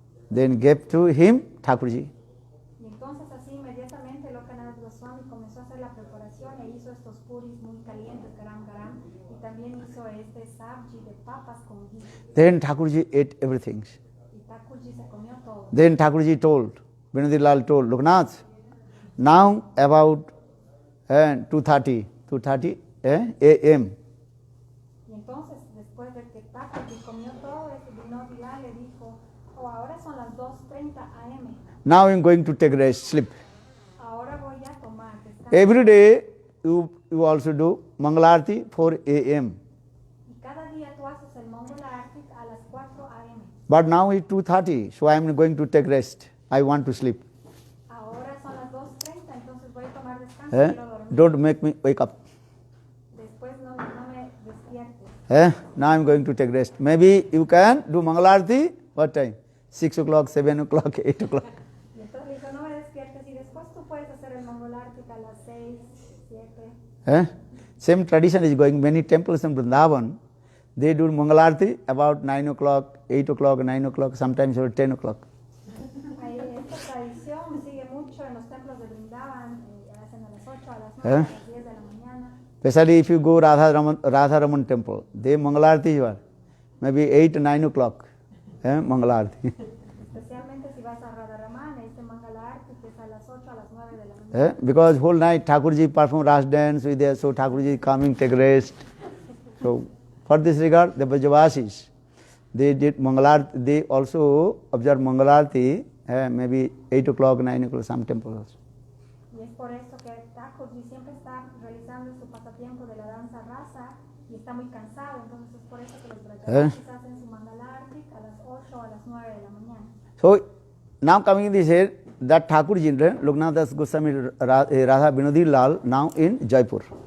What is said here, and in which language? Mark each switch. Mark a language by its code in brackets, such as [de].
[en] Then gave to him Thakurji. [es] Y entonces así inmediatamente Lokanath Goswami comenzó a hacer la preparación e hizo estos puris muy calientes, garam, y también hizo este sabji de papas con ghee. [en] Then Thakurji ate everything. [es] Y Thakurji se comió todo. [en] Then Thakurji told, Vinodi Lal told, Loknath, now about 2:30 a.m. [es] Y entonces, después de que Thakurji comió todo, Vinodi Lal le dijo, oh, ahora son las 2:30 a.m. [en] Now I'm going to take rest, sleep. [es] Ahora voy a tomar descanso. [en] Every day you also do Mangalarti 4 a.m. [es] Y cada día tú haces el Mangala Arti a las 4 a.m. [en] But now it's 2:30, so I'm going to take rest. I want to sleep. [es] Ahora son las 2:30, entonces voy a tomar descanso y quiero dormir. [en] Don't make me wake up. [es] Después no me despiertes. [en] Now I'm going to take rest. Maybe you can do Mangalarti, what time? 6 o'clock, 7 o'clock, 8 o'clock. [es] Y entonces le dijo, no me despiertes y después tú puedes hacer el Mangala Arti a las 6, 7. [en] Same tradition is going. Many temples in Vrindavan, they do Mangalarti about 9 o'clock, 8 o'clock, 9 o'clock, sometimes about 10 o'clock. [es] Ahí esta tradición sigue mucho en los templos de Vrindavan, hacen a las 8, a las 9, a las 10 de la mañana. [en] Especially if you go Radha Raman temple, they Mangalarti are maybe 8 or 9 o'clock. Mangalarti. [es] Especialmente si vas a Radharaman, este Mangala Arti que es a las 8, a las [en] Because whole night Thakurji performed Ras dance with there, so Thakurji coming take rest. So for this regard, the Brajavasis, they did Mangalarti, they also observed Mangalarti, maybe 8 o'clock, 9 o'clock, some temples. [es] Y es por eso que Thakurji siempre está realizando su pasatiempo de la danza rasa y está muy cansado, entonces es por eso que los Brajavasis hacen su Mangalarti a las 8 o a las 9 de la mañana. [en] So now coming this here, that Thakurji, Loknath Das Goswami Radha Binodi Lal, now in Jaipur.